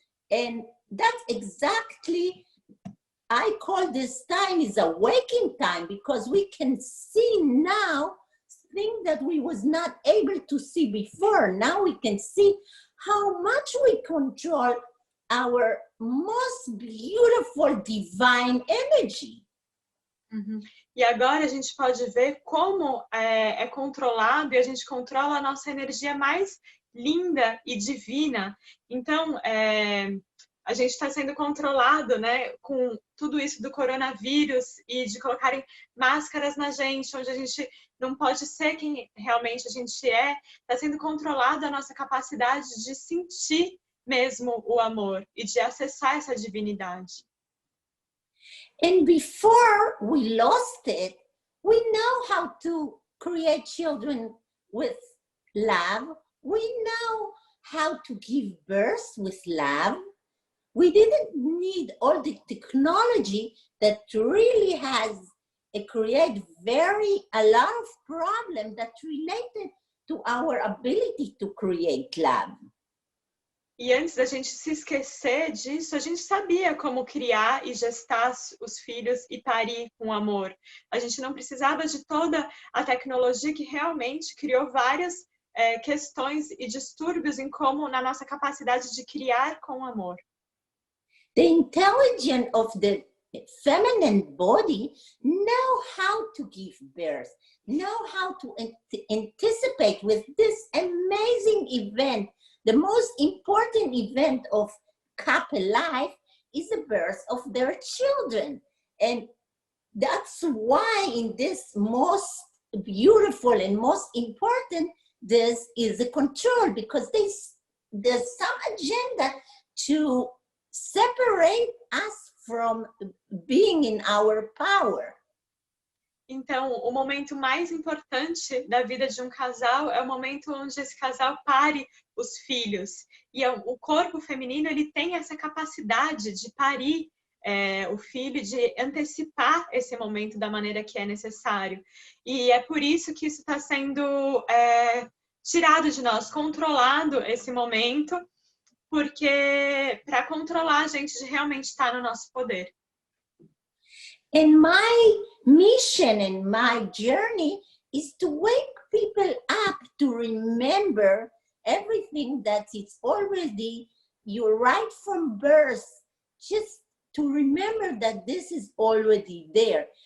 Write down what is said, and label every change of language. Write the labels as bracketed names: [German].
[English] And that's exactly, I call this time is a waking time, because we can see now things that we was not able to see before. Now we can see how much we control our most beautiful divine energy. Uhum. [Portuguese] E agora a gente pode ver como é controlado, e a gente controla a nossa energia mais linda e divina. Então, a gente está sendo controlado, né, com tudo isso do coronavírus e de colocarem máscaras na gente, onde a gente não pode ser quem realmente a gente é. Está sendo controlada a nossa capacidade de sentir mesmo o amor e de acessar essa divinidade. [English] And before we lost it, we know how to create children with love. We know how to give birth with love. We didn't need all the technology that really has create a lot of problems that related to our ability to create love. [Portuguese] E antes da gente se esquecer disso, a gente sabia como criar e gestar os filhos e parir com amor. A gente não precisava de toda a tecnologia que realmente criou várias questões e distúrbios na nossa capacidade de criar com amor. [English] The intelligence of the feminine body know how to give birth, know how to anticipate with this amazing event. The most important event of couple life is the birth of their children. And that's why in this most beautiful and most important, this is the control, because there's some agenda to separate us from being in our power. [Portuguese] Então, o momento mais importante da vida de um casal é o momento onde esse casal pare os filhos. E o corpo feminino, ele tem essa capacidade de parir o filho, de antecipar esse momento da maneira que é necessário. E é por isso que isso está sendo tirado de nós, controlado esse momento, porque para controlar a gente de realmente estar no nosso poder. [English] And my mission and my journey is to wake people up to remember everything that is already your right from birth, just to remember that this is already there.